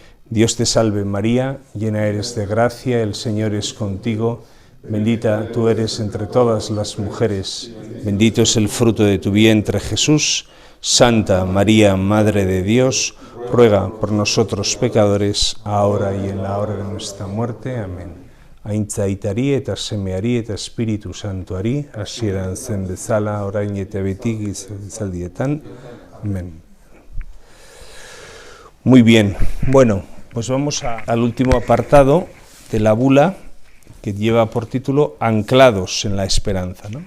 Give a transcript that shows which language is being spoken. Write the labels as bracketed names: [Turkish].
[Spanish] Dios te salve María, llena eres de gracia, el Señor es contigo, bendita tú eres entre todas las mujeres, bendito es el fruto de tu vientre Jesús. Santa María, Madre de Dios, ruega por nosotros pecadores, ahora y en la hora de nuestra muerte. Amén. [Basque] Aintzaitari eta semeari eta Espíritu Santuari, hasieran zen bezala, orain eta beti gizaldietan. [Spanish] Amén. Muy bien, bueno, pues vamos al último apartado de la bula, que lleva por título Anclados en la esperanza, ¿no?